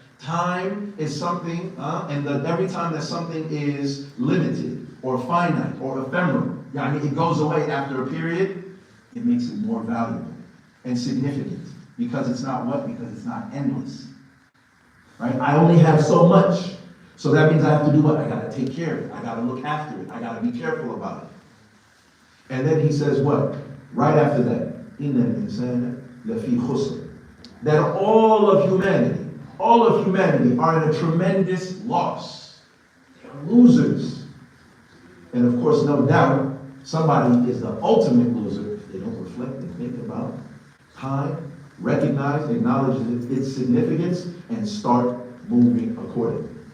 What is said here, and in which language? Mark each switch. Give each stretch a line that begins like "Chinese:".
English: Time is something, and every time that something is limited or finite or ephemeral, it goes away after a period, it makes it more valuable and significant. Because it's not what? Because it's not endless. Right? I only have so much. So that means I have to do what? I got to take care of it. I got to look after it. I got to be careful about it. And then He says what? Right after that,
Arabic: إِنَّ الْإِنسَانَ لَفِي خُسْرٍ.
English: That all of humanity are in a tremendous loss. They are losers. And of course, no doubt, somebody is the ultimate loser if they don't reflect and think about time, recognize, acknowledge its significance, and start moving accordingly.